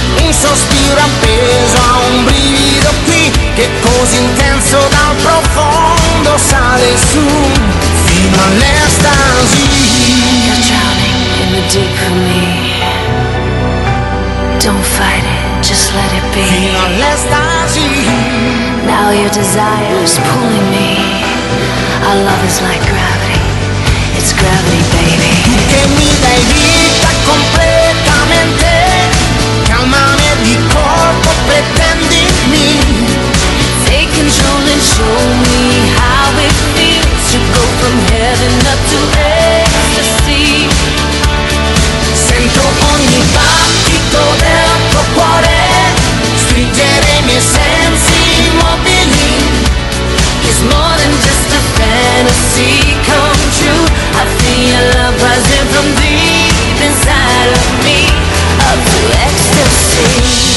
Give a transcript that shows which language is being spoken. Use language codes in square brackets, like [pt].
[it] sospiro appeso a un brivido qui, che così intenso dal profondo sale su fino all'estasi. [en] You're drowning in the deep for me. Don't fight it, just let it be. [it] Fino all'estasi. [en] Now your desire is pulling me. Our love is like gravity. It's gravity, baby. [it] Tu che mi dai vita completamente, calmami di corpo, pretendimi. [en] Take control and show me how it feels to go from heaven up to ecstasy. [it] Sento ogni battito del tuo cuore stringere i miei sensi immobili. [en] It's more than just a fantasy come true. I feel love rising from deep inside of me, up to ecstasy.